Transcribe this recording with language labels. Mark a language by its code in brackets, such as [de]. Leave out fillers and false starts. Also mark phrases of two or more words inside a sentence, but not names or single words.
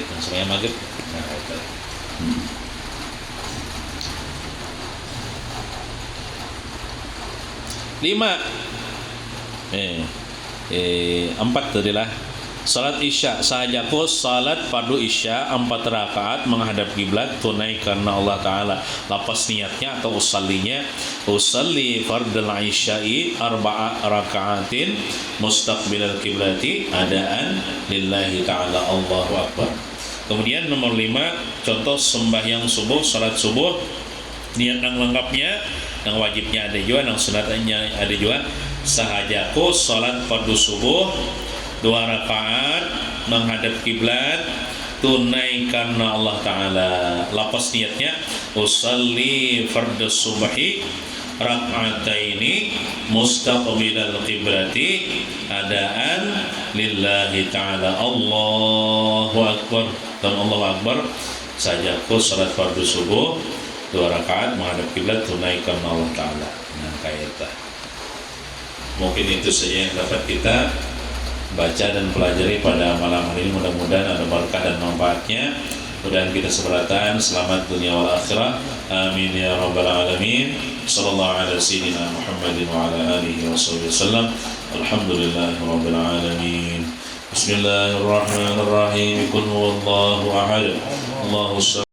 [id] Nah itu. Lima empat tadi lah. [bjn] Salat isya sahajaku salat fardu isya 4 rakaat menghadap kiblat tunai karena Allah Ta'ala. Lapas niatnya atau [ar] أصلي فرض العشاء ٤ ركعات مستقبل القبلة أداء لله تعالى الله أكبر. [id] Kemudian nomor 5 contoh sembahyang subuh, salat subuh niat yang lengkapnya, yang wajibnya ada juga, yang sunatnya ada juga. [bjn] Sahajaku salat fardu subuh 2 rakaat menghadap kiblat tunai karena Allah Ta'ala. Lapas niatnya [ar] أصلي فرض الصبح ركعتين مستقبل القبلة أداء لله تعالى الله أكبر. [bjn] Dan [ar] الله أكبر [bjn] sajaku salat fardu subuh 2 rakaat menghadap kiblat tunai karena Allah Ta'ala. [id] Nah kayak itu. Mungkin itu saja yang dapat kita baca dan pelajari pada malam hari ini. Mudah-mudahan ada berkah dan manfaatnya. Mudah-mudahan kita seberatan selamat dunia [ar] والآخرة. آمين يا رب العالمين. صلى الله على سيدنا محمد وعلى آله وسلم. الحمد لله رب العالمين. بسم الله الرحمن الرحيم. قل هو الله أحد. Allahu